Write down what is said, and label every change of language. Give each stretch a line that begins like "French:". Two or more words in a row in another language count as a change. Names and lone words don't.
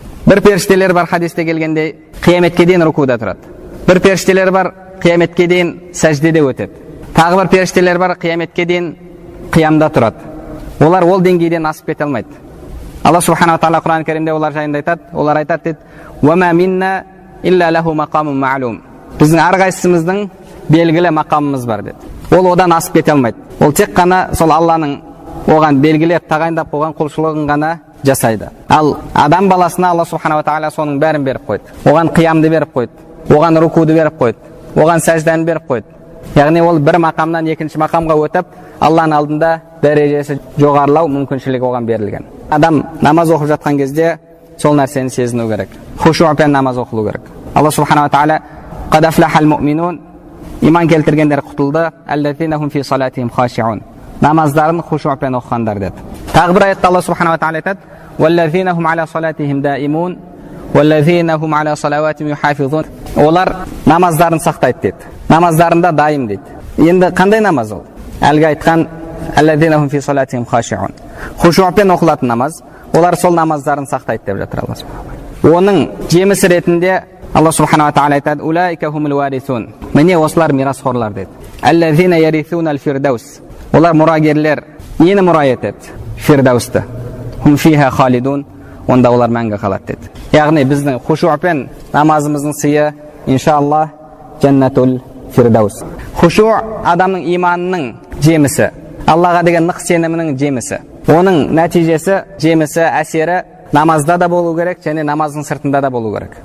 Kazakh: Бір періштелер бар хадисте келгенде, қияметке дейін рукуда тұрады. Бір періштелер бар қияметке дейін сәждеде өтеді. Тағы бір періштелер бар қияметке дейін қиямда тұрады. Олар ол деңгейден асып кете алмайды. Алла субханала тағала Құран кәрімде олар жайында айтады. Олар айтады дейді:
Arabic: "وما منا إلا له مقام معلوم."
Kazakh: Біздің әрқайсымыздың белгілі мақамымыз бар деді. Ол одан асып кете алмайды. Ол тек қана сол Алланың оған белгілеп тағайындап қойған құлшылығын ғана жасайды. Ал адам баласына Алла субханала тағала соның бәрін беріп қойды. Оған қиямды беріп қойды, оған рукуды беріп қойды, оған сәжданы беріп қойды. Яғни ол бір мақамнан екінші мақамға өтіп, Алланың алдында дәрежесі жоғарылау мүмкіншілігі оған берілген. Адам намаз оқып жатқан кезде сол нәрсені сезіну керек. Хушуъпен намаз оқылу керек. Алла субханала тағала
Arabic: "قد أفلح المؤمنون",
Kazakh: иман келтіргендер құтылды,
Arabic: "الذين هم في صلاتهم خاشعون",
Kazakh: намаздарын хушуъпен оқығандар деді. Тағы бір аятта Алла субханала тағала айтады:
Arabic: "والذين هم على صلاتهم دائمون والذين هم على صلواتهم يحافظون",
Kazakh: олар намаздарын сақтайды деді. Намаздарында дайым дейді. Енді қандай намаз ол? Әлгі айтқан
Arabic: "الذين هم في صلاتهم خاشعون",
Kazakh: хушуъпен оқылатын намаз, олар сол намаздарын сақтайды деп жатыр Алла субханала. Оның жемісі ретінде Алла субханала тағала айтады:
Arabic: "أولئك هم الوارثون",
Kazakh: міне осылар мирасхорлар деді.
Arabic: "الذين يرثون الفردوس",
Kazakh: олар мұрагерлер. Нені мұра етеді? Фирдаусты.
Arabic: "هم فيها خالدون",
Kazakh: онда олар мәңгі қалады деді. Яғни біздің хушуъпен намазымыздың сыйы иншаллах
Arabic: جنة الفردوس.
Kazakh: Хушу адамның иманының жемісі, Аллаға деген нық сенімінің жемісі. Оның нәтижесі, жемісі, әсері намазда да болу керек, және намаздың сыртында да болу керек.